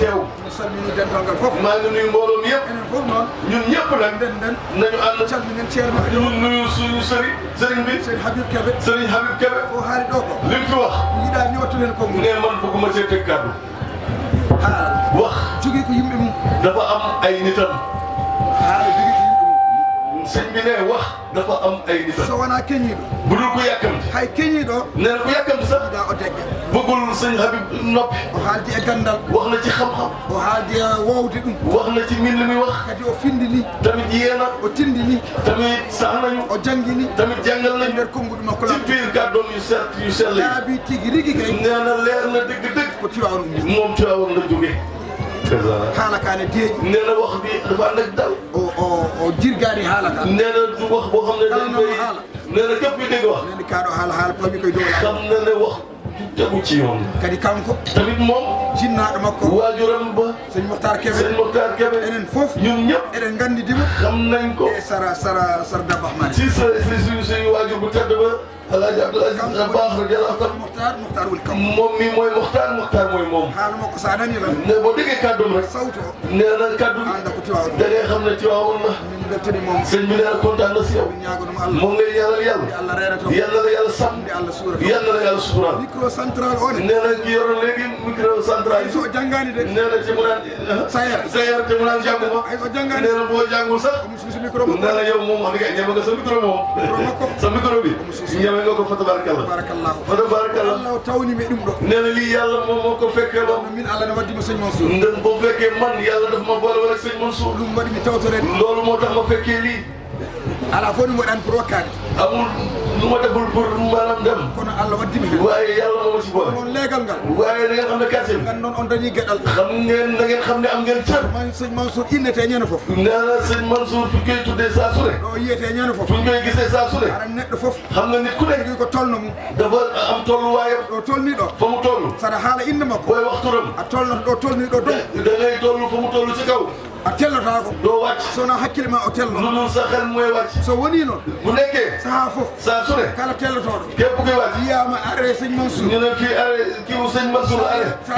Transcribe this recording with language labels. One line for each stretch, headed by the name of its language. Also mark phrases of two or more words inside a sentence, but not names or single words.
Wolof: teew maa ngi nuyu mbooloo mi yëpp ñun ñëpp nag nañu ànd ñu nuyu suñu sëriñ bi sëriñ Habib Kébé li mu fi wax ne man bëgguma see teg kàddu wax dafa am ay nitam sëñ bi ne wax dafa am ay nitam.
Fula: so wonaa keñiiɗo
Wolof: bu dul ko yàkkamti.
Fula: hay keñiiɗo
Wolof: nee na ku yàkkamti sax.
Fula: daa o degge
Wolof: bëggul sëñ Habib noppi.
Fula: o haaldi e gandal
Wolof: wax na ci xam-xam.
Fula: o haaldi e wowde ɗum
Wolof: wax na ci min li muy wax.
Fula: kadi o findi ni
Wolof: tamit yeena.
Fula: o tindi ni
Wolof: tamit sax nañu.
Fula: o jangi ni
Wolof: tamit jàngal nañu.
Fula: nder konnguɗi makko
Wolof: ci biir kàddoom yu sell yi.
Fula: laabi tigi rigi kay
Wolof: nee na leer na dëgg-dëgg.
Fula: ko Tiwaawan ummi
Wolof: moom Tiwaawan la jóge.
Fula: haala ka ne deeƴi
Wolof: nee na wax bi dafa ànd ak dal.
Fula: o jirgaani haala ka
Wolof: nee na du wax boo xam ne dañ koy. nee na képp kuy dégg wax.
Fula: neni kaaɗo haala pami koye dow laa
Wolof: xam na ne wax du tegu ci yoon.
Fula: kadi kanko
Wolof: tamit moom.
Fula: jinnaaɗo makko
Wolof: waajuram ba. sëñ Mokhtar Kébé sëñ Mokhtar Kébé.
Fula: enen fof
Wolof: ñun ñëpp.
Fula: eɗen nganndidima
Wolof: xam nañ ko.
Fula: e sara Dabahmane
Wolof: si suñu waajur bu tedd ba. Alaaji Abdou Aziz Baax
Arabic: رضي الله عنه.
Fula: Mokhtar woni kam
Wolof: moom mii mooy Mokhtar mooy moom.
Fula: haala makko sa nani lan
Wolof: ne boo déggee kàddoom rek.
Fula: sawto o
Wolof: nee na kàddu gi.
Fula: anda ko Tiwaawan
Wolof: da ngay xam ne Tiwaawan la.
Fula: min bettani moom
Wolof: sëñ bi nee na kontaan na si yow.
Fula: min ñaagonoma Allah
Wolof: moom ngay ñaanal yàlla.
Fula: nde Allah reerata
Wolof: yàlla la yàlla sàmm.
Fula: nde Allah suurata
Wolof: yàlla la yàlla suturaal.
French: micro central
Fula: o ne
Wolof: nee na ki yoroon léegi
French: micro central
Wolof: yi.
Fula: so janngaani de
Wolof: nee na ci mu naan. Sayer te mu naan jàng ma.
Fula: ay so janngaani
Wolof: nee na boo jàngul sax.
Fula: mususi micro makko
Wolof: nee na yow moom xam nga ñeme nga sa micro moom. sa micro bi. ñeme nga ko fa tabarakallah. barakallahu fa tabarakallah.
Fula: Allah tawnimi ɗum ɗo
Wolof: nee na lii yàlla moom moo ko fekkee ba.
Fula: min Allah ne waddima sëñ Mansour
Wolof: ndem boo fekkee man yàlla daf ma boole wala sëñ Mansour.
Fula: ɗum waɗi mi tawtorede
Wolof: loolu moo tax ma fekkee lii.
Fula: ala fof ɗum waɗani pour wakkade
Wolof: amul lu ma deful pour maanaam dem.
Fula: kono Allah waddimi hen
Wolof: waaye yàlla moo ma ci boole.
Fula: on leegal ngal
Wolof: waaye da ngeen xam ne quartier bi.
Fula: gan noon on dañi gueɗal
Wolof: xam ngeen da ngeen xam ne am ngeen cër.
Fula: man sëñ Mansour innete ñande fof
Wolof: nee na sëñ Mansour fu ñu koy tuddee saa su ne.
Fula: ɗo yiyete ñande fof
Wolof: fu ñu koy gisee saa su ne.
Fula: aɗa neɗɗo fof
Wolof: xam nga nit ku ne.
Fula: jogui ko tolno mum
Wolof: dafa am tolluwaayam.
Fula: ɗo tolni ɗo
Wolof: fa mu toll.
Fula: saɗa haala inde makko
Wolof: booy wax turam.
Fula: a tolnoto ɗo tolni ɗo dow
Wolof: da ngay toll fa mu toll ci kaw.
Fula: a tellotako
Wolof: doo wàcc.
Fula: sowona hakkille ma o tello
Wolof: lu dul sa xel mooy wàcc.
Fula: so woni noon
Wolof: bu nekkee.
Fula: saaha fof
Wolof: saa su ne.
Fula: kala tellotoɗo
Wolof: képp kuy wàcc.
Fula: yiyama are sëñ Mansour
Wolof: ñu ne fii are kii wu sëñ Mansour are.